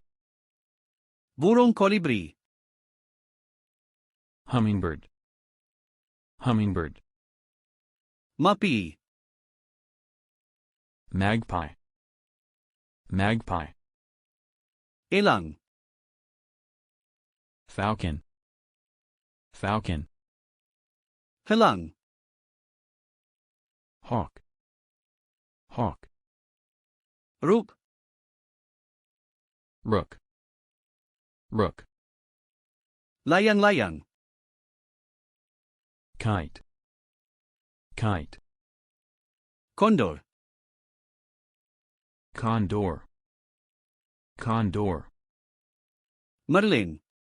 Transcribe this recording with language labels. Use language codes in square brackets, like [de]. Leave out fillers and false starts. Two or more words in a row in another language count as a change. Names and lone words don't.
[id] Burung kolibri. [en] Hummingbird. Hummingbird. [id] Mapi. [en] Magpie. Magpie. [id] Elang. [en] Falcon. Falcon. [ms] Helang. [en] hawk, hawk, Rook, rook, rook, [id] layang-layang, [en] kite, kite, [id] condor, [en] condor, condor, merlin,